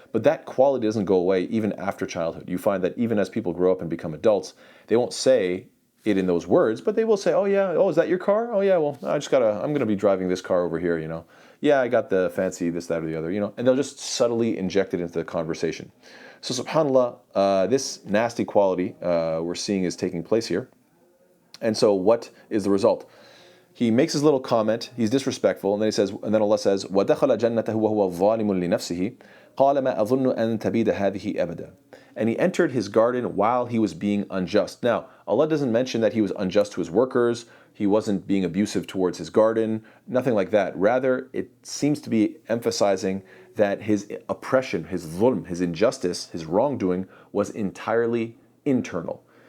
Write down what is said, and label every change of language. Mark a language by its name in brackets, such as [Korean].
[English] But that quality doesn't go away even after childhood. You find that even as people grow up and become adults, they won't say it in those words, but they will say, oh yeah, oh, is that your car? Oh yeah, well, I'm going to be driving this car over here, Yeah, I got the fancy this, that, or the other, and they'll just subtly inject it into the conversation. So subhanAllah, this nasty quality we're seeing is taking place here. And so what is the result? He makes his little comment, he's disrespectful, and then Allah says, [Arabic] وَدَخَلَ جَنَّتَهُ وَهُوَ ظَالِمٌ لِنَفْسِهِ قَالَ مَا أَظُنُّ أَن تَبِيدَ هَذِهِ أَبَدًا. [English] And he entered his garden while he was being unjust. Now, Allah doesn't mention that he was unjust to his workers, he wasn't being abusive towards his garden, nothing like that. Rather, it seems to be emphasizing that his oppression, his zulm, his injustice, his wrongdoing was entirely internal.